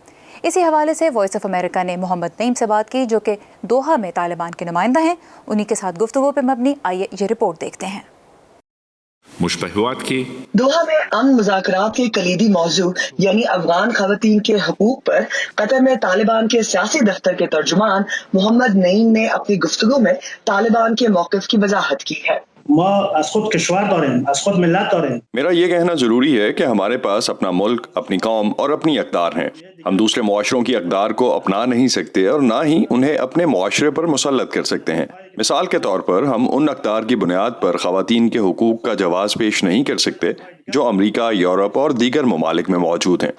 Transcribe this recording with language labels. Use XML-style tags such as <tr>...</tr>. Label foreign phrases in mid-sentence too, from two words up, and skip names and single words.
<ur>اسی حوالے سے وائس آف امریکہ نے محمد نعیم سے بات کی جو کہ دوحہ میں طالبان کے نمائندہ ہیں، انہی کے ساتھ گفتگو پہ مبنی آئیے یہ رپورٹ دیکھتے ہیں۔ مشبہات کی دوحہ میں امن مذاکرات کے کلیدی موضوع یعنی افغان خواتین کے حقوق پر قطر میں طالبان کے سیاسی دفتر کے ترجمان محمد نعیم نے اپنی گفتگو میں طالبان کے موقف کی وضاحت کی ہے۔</ur> <fa>ما از خود کشور داریم، از خود ملت داریم۔</fa> <ur>میرا یہ کہنا ضروری ہے کہ ہمارے پاس اپنا ملک، اپنی قوم اور اپنی اقدار ہیں۔ ہم دوسرے معاشروں کی اقدار کو اپنا نہیں سکتے اور نہ ہی انہیں اپنے معاشرے پر مسلط کر سکتے ہیں۔ مثال کے طور پر ہم ان اقدار کی بنیاد پر خواتین کے حقوق کا جواز پیش نہیں کر سکتے جو امریکہ، یورپ اور دیگر ممالک میں موجود ہیں۔</ur>